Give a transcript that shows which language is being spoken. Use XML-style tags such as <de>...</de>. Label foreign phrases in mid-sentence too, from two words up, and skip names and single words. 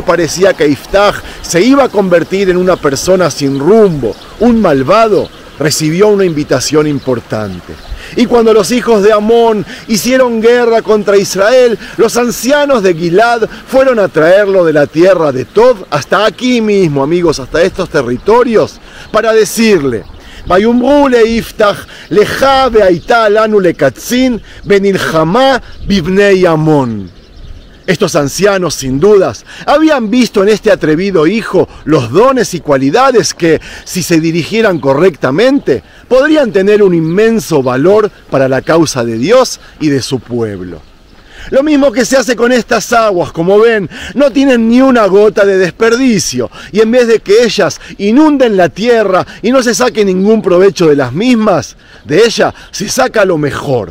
<es>parecía que Iftaj se iba a convertir en una persona sin rumbo, un malvado, recibió una invitación importante. Y cuando los hijos de Amón hicieron guerra contra Israel, los ancianos de Gilad fueron a traerlo de la tierra de Tob hasta aquí mismo, amigos, hasta estos territorios, para decirle:</es> <he>ויאמרו ליפתח לך והייתה לנו לקצין ונלחמה בבני עמון.</he> <es>Estos ancianos, sin dudas, habían visto en este atrevido hijo los dones y cualidades que, si se dirigieran correctamente, podrían tener un inmenso valor para la causa de Dios y de su pueblo. Lo mismo que se hace con estas aguas, como ven, no tienen ni una gota de desperdicio, y en vez de que ellas inunden la tierra y no se saque ningún provecho de las mismas, de ella se saca lo mejor.</es>